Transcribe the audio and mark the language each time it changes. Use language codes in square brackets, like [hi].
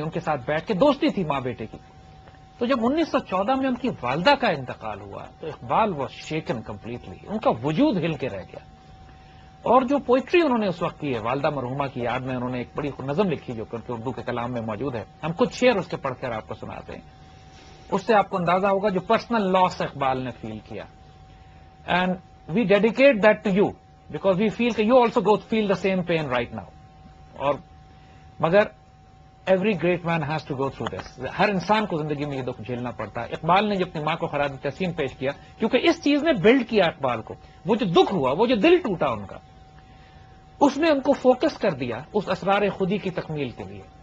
[ur] ان کے ساتھ بیٹھ کے دوستی تھی ماں بیٹے کی. تو جب 1914 میں ان کی والدہ کا انتقال ہوا تو اقبال [en] Was shaken completely. [ur] ان کا وجود ہل کے رہ گیا. اور جو پوئٹری انہوں نے اس وقت کی ہے والدہ مرحومہ کی یاد میں, انہوں نے ایک بڑی نظم لکھی جو کہ اردو کے کلام میں موجود ہے. ہم کچھ شعر اس کے پڑھ کر آپ کو سناتے ہیں. اس سے آپ کو اندازہ ہوگا جو پرسنل لاس اقبال نے فیل کیا. [en] And we dedicate that to you because we feel کہ you also go feel the same pain right now. [ur] اور مگر [en] Every great man has to go through this. [ur] ہر انسان کو زندگی میں یہ دکھ جھیلنا پڑتا ہے. اقبال نے جب اپنی ماں کو خراج تحسین پیش کیا, کیونکہ اس چیز نے بلڈ کیا اقبال کو, وہ جو دکھ ہوا, وہ جو دل ٹوٹا ان کا, اس نے ان کو فوکس کر دیا اس اسرار خودی کی تکمیل کے لیے.